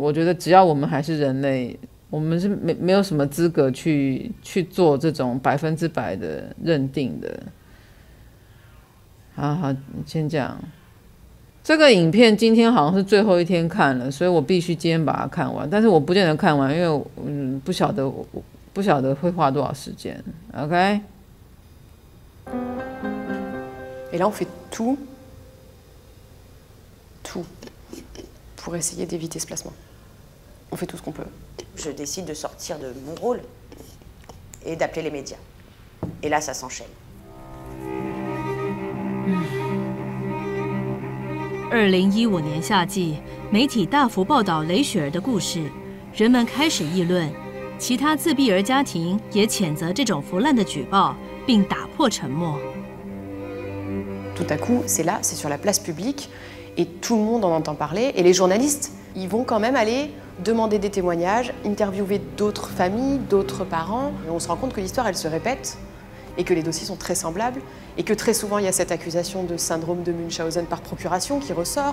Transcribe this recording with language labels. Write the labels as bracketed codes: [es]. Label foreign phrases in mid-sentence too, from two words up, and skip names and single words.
[zh] 我觉得只要我们还是人类，我们是没有什么资格去做这种100%的认定的。好，先讲这个影片，今天好像是最后一天看了，所以我必须今天把它看完。但是我不见得看完，因为不晓得会花多少时间。OK。 [fr] Et là, on fait tout pour essayer d'éviter ce placement. On fait tout ce qu'on peut. Je décide de sortir de mon rôle et d'appeler les médias. Et là, ça s'enchaîne. [zh] 2015 年夏季，媒体大幅报道雷雪儿的故事，人们开始议论，其他自闭儿家庭也谴责这种腐烂的举报，并打破沉默。 [fr] Tout à coup, c'est là, c'est sur la place publique, et tout le monde en entend parler, et les journalistes, ils vont quand même aller demander des témoignages, interviewer d'autres familles, d'autres parents, et on se rend compte que l'histoire, elle se répète, et que les dossiers sont très semblables, et que très souvent, il y a cette accusation de syndrome de Munchausen par procuration qui ressort.